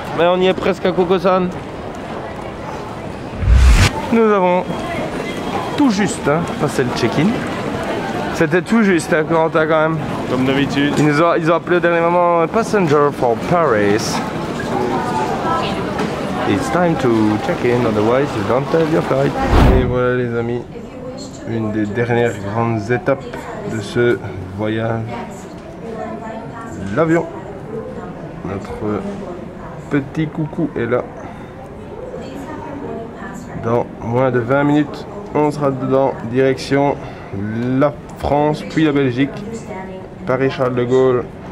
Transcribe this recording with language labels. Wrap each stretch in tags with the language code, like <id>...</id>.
<fr>Mais on y est presque à Coco-san. Nous avons tout juste passé le check-in. C'était tout juste, Corentin, quand même. Comme d'habitude. Ils ont appelé au dernier moment</fr> <en>Passenger for Paris. It's time to check in, otherwise you don't have your flight.</en> <fr>Et voilà les amis, une des dernières grandes étapes de ce voyage. L'avion. Notre petit coucou est là. Dans moins de 20 minutes, on sera dedans, direction la France, puis la Belgique, Paris-Charles de Gaulle.</fr>